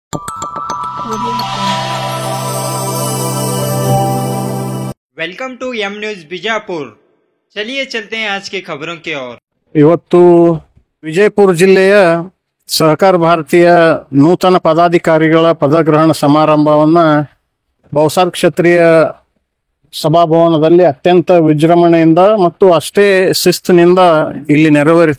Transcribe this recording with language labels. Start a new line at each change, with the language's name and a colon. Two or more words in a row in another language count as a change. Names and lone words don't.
English: Welcome to M News Bijapur.
Hindi: चलिए चलते हैं आज की खबरों की ओर।
Kannada: ಇವತ್ತು ವಿಜಯಪುರ ಜಿಲ್ಲೆಯ ಸಹಕಾರ ಭಾರತೀಯ ನೂತನ ಪದಾಧಿಕಾರಿಗಳ ಪದಗ್ರಹಣ ಸಮಾರಂಭವನ್ನ ಬಹುಸಾರ್ ಕ್ಷತ್ರಿಯ ಸಭಾಭವನದಲ್ಲಿ ಅತ್ಯಂತ ವಿಜೃಂಭಣೆಯಿಂದ ಮತ್ತು ಅಷ್ಟೇ ಶಿಸ್ತಿನಿಂದ ಇಲ್ಲಿ ನೆರವೇರಿತು.